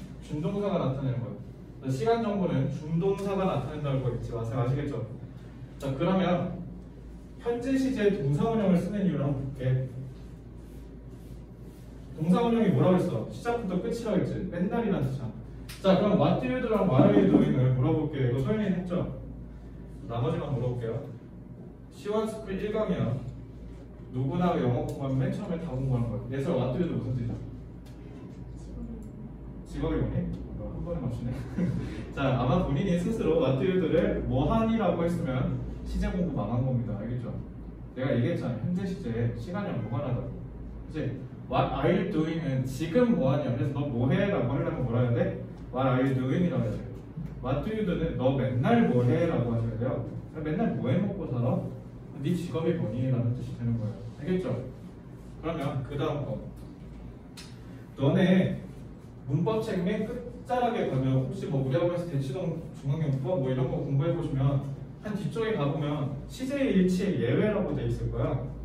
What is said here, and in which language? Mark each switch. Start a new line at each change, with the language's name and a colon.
Korean: 준동사가 나타내는 거야. 시간 정보는 준동사가 나타낸다고 잊지 마세요. 아시겠죠? 자, 그러면 현재 시제의 동사원형을 쓰는 이유를 한번 볼게. 동사원형이 뭐라고 했어? 시작부터 끝이라고 했지. 맨날이라는 뜻이야. 자, 그럼
English: what do you do
Korean: 랑
English: what are you doing
Korean: 을 물어볼게요. 이거 소연이 했죠? 나머지만 물어볼게요. 시원스쿨 1강이야. 누구나 영어 공부하면 맨 처음에 다 공부하는 거야. 예설
English: what do you do
Korean: 무슨 뜻이야? 직업이 뭐니? 한 번에 맞추네. 자, 아마 본인이 스스로
English: what do you do
Korean: 를 뭐하니라고 했으면 시제 공부 망한 겁니다. 알겠죠? 내가 얘기했잖아. 현재 시제에 시간이 무관하다고. 그치?
English: What are you doing은
Korean: 지금 뭐하냐. 그래서 너 뭐해? 라고 하려면 뭐라 해야 돼?
English: What are you doing?
Korean: 이라고 해야 돼요.
English: What do you do는
Korean: 너 맨날 뭐해? 라고 하셔야 돼요. 맨날 뭐해 먹고 살아? 네 직업이 뭐니? 라는 뜻이 되는 거예요. 알겠죠? 그러면 그 다음 거. 너네 문법책 맨 끝자락에 가면 혹시 뭐 우리 학원에서 대치동 중앙용법 뭐 이런 거 공부해 보시면 한 뒤쪽에 가보면 시제일치의 예외라고 돼 있을 거야.